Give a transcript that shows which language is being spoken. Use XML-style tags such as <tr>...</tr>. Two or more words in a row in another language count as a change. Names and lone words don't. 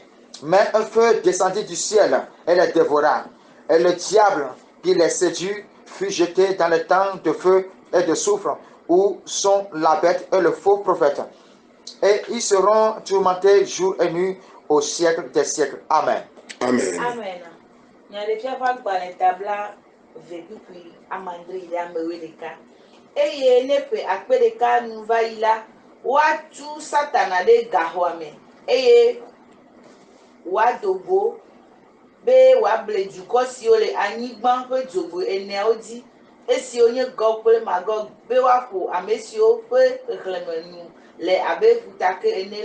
<fr>Mais un feu descendit du ciel et les dévora. Et le diable qui les séduit fut jeté dans le temps de feu et de soufre, où sont la bête et le faux prophète. Et ils seront tourmentés jour et nuit au siècle des siècles. Amen. Amen. Amen.</fr> <ee>Wadogo be wable dukɔ siwo le anyigba ƒe dzogbe eneawo dzi esi wonye Gog kple Magog be woaƒo ame siwo ƒe xexlẽme nu le abe ƒutake ene</ee>